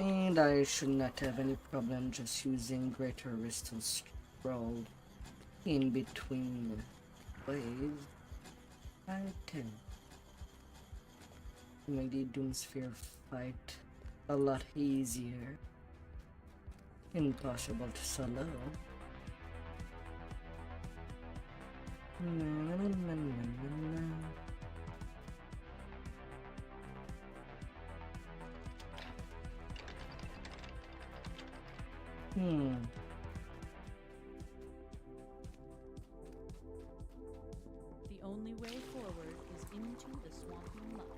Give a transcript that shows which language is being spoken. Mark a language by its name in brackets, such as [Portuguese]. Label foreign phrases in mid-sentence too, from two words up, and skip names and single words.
[English] And I should not have any problem just using Greater Crystal Scroll in between waves. I can make the Doomsphere fight a lot easier. Impossible to solo. Na, na, na, na, na. The only way forward is into the swampy muck.